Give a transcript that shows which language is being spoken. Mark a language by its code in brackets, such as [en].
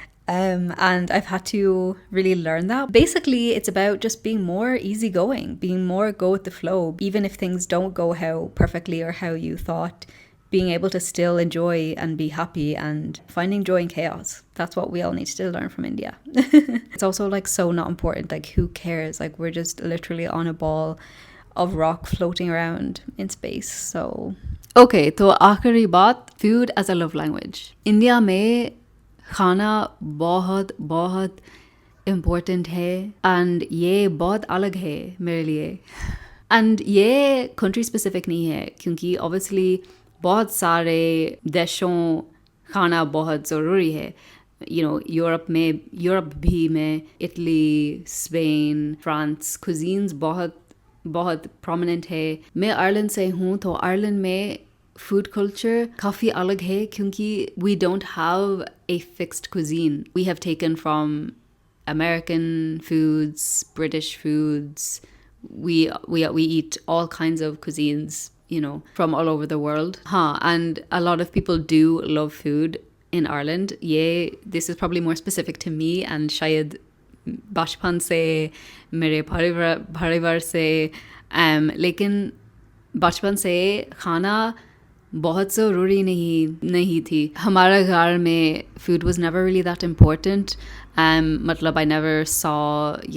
[en] And I've had to really learn that. Basically, it's about just being more easygoing, being more go with the flow, even if things don't go how perfectly or how you thought, being able to still enjoy and be happy and finding joy in chaos. That's what we all need to learn from India. It's also like so not important. Like, who cares? Like, we're just literally on a ball of rock floating around in space. So, okay, [hi] तो आखिरी बात, [en] food as a love language. [hi] India में खाना बहुत बहुत important है and ये बहुत अलग है मेरे लिए एंड ये कंट्री स्पेसिफिक नहीं है क्योंकि ऑब्वियसली बहुत सारे देशों खाना बहुत ज़रूरी है यूरोप भी में इटली स्पेन फ्रांस कुजीन्स बहुत बहुत प्रोमिनेंट है मैं आयरलैंड से हूँ तो आयरलैंड में food culture काफ़ी अलग है क्योंकि [en] we don't have a fixed cuisine. We have taken from American foods, British foods. We eat all kinds of cuisines, from all over the world. And a lot of people do love food in Ireland. Yeah, this is probably more specific to me and [hi] शायद बचपन से मेरे परिवार से लेकिन बचपन से खाना बहुत ज़रूरी नहीं थी हमारा घर में [en] food was never really that important [hi] मतलब [en] I never saw